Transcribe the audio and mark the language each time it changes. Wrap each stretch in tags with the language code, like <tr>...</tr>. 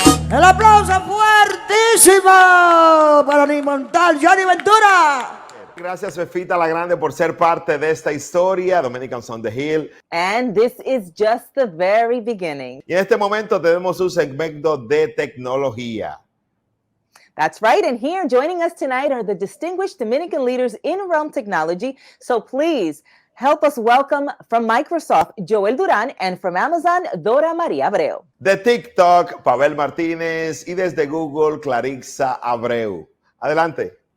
<es>El aplauso fuertísimo para el inmortal Johnny Ventura. Gracias, Fefita La Grande, por ser parte de esta historia, Dominicans on the Hill.</es> <en>And this is just the very beginning.</en> <es>Y en este momento tenemos un segmento de tecnología.</es> <en>That's right. And here joining us tonight are the distinguished Dominican leaders in realm technology. So please help us welcome from Microsoft, Joel Duran, and from Amazon, Dora María Abreu.</en> <es>De TikTok, Pavel Martínez, y desde Google, Clarissa Abreu. Adelante.</es>